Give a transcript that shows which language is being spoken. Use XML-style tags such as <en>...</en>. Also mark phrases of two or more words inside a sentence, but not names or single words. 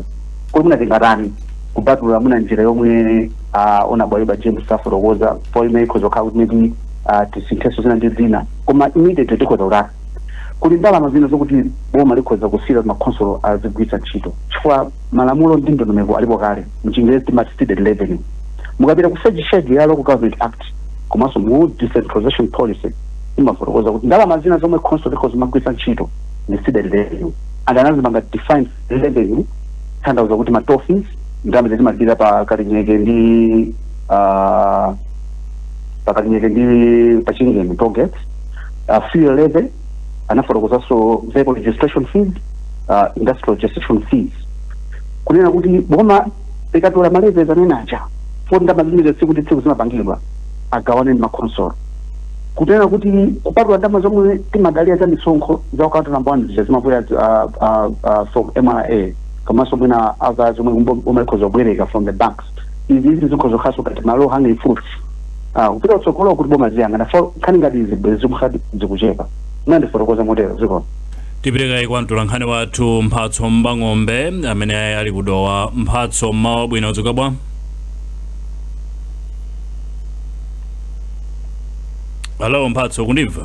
<ny>Kodi mwina tingatani kubatula mwina njira yomwe Honorable Ayuba James afotokoza po imene ikhozokhala kuti maybe tisinthenso zina ndi zina koma immediately tikhoza kuti ndalama zina zokuti boma likhoza kusiyira ma council azigwiritsa ntchito chifukwa malamulo ndi ndondomeko alipo kale mchingerezi timati</ny> <en>stated revenue.</en> <ny>Mukapita ku schedule ya</ny> <en>local government act</en> <ny>komanso mu</ny> <en>decentralization policy</en> <ny>imafotokoza kuti ndalama zina zomwe council likhoza magwiritsa ntchito ndi</ny> <en>stated revenue and</en> <ny>anazimanga</ny> <en>defined revenue</en> <ny>tanthauza kuti ma</ny> <en>toll fees</en> <ny>ndalama zimagwira pa Kalinyeke ndi pachingeni</ny> <en>toll gates fuel levy</en> <ny>anafotokozanso</ny> <en>vehicle registration fees industrial registration fees</en> <ny>kunena kuti boma likatola malevy amenaja for ndalama zimene sikuti tsiku zimapangidwa agawane ndi ma council kunena kuti kupatula ndalama zomwe timadalira za misonkho za</ny> <en>account number</en> <ny>1 zimabwera from MRA komanso mwina aka zomwe umalikhoza kubwereka</ny> <en>from the banks.</en> <ny>Izi zikhoza kukhaso kati malo</ny> <en>hanging fruits</en> <ny>kupita kutsogolo kuti boma ziyang'ana khani ngati zimkhati zikuchepa nandifotokoza motero zikona tipitekayi kwa mtolankhani wathu Mphatso Mbang'ombe amene ali kudowa. Mphatso, mmawa bwino, udzuka bwa? Hello Mphatso, kundimva?</ny>